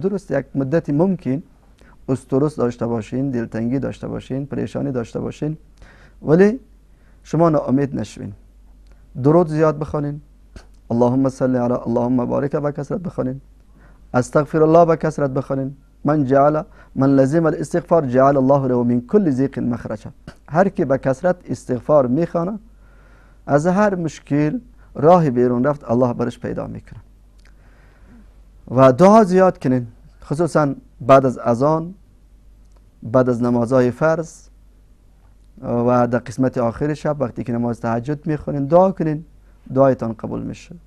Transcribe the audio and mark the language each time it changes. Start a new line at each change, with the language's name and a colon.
Persian: درست یک مدتی ممکن استرس داشته باشین، دلتنگی داشته باشین، پریشانی داشته باشین، ولی شما ناامید نشوین. درود زیاد بخونین،
Arabic: اللهم صل علی، اللهم بارک
Persian: به کثرت بخونین، استغفر الله به کثرت بخونین.
Arabic: من لزم الاستغفار جعل الله له من كل ضیق مخرجا.
Persian: هر کی به کثرت استغفار میخوانه، از هر مشکل راه بیرون رفت الله برش پیدا میکنه. و دعا زیاد کنین، خصوصا بعد از اذان، بعد از نمازهای فرض و در قسمت آخر شب وقتی که نماز تهجد میخونین دعا کنین، دعایتان قبول میشه.